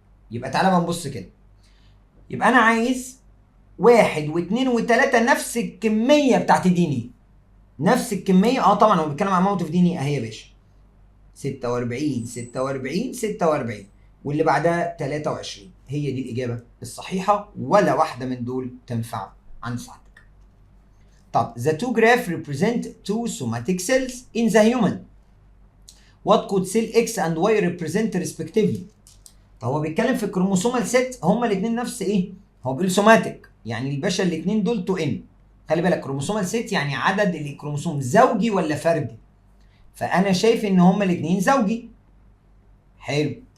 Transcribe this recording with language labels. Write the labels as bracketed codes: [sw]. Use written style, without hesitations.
[ar] يبقى تعالى بقى نبص كده. يبقى انا عايز واحد واثنين وثلاثه نفس الكميه بتاعت الدي ان اي، نفس الكميه. طبعا هو بيتكلم عن اماونت اوف دي ان اي اهي يا باشا، 46 46 46 واللي بعدها 23. هي دي الاجابه الصحيحه، ولا واحده من دول تنفع عند سعادتك. [en] طب the two graph represent two somatic cells in the human. What could cell X and Y represent respectively؟ [ar] فهو بيتكلم في الكروموسومال سيت، هما الاثنين نفس ايه؟ هو بيقول سوماتيك، يعني الباشا الاثنين دول 2 ان. خلي بالك كروموسومال سيت يعني عدد الكروموسوم زوجي ولا فردي؟ فانا شايف ان هما الاثنين زوجي. حلو.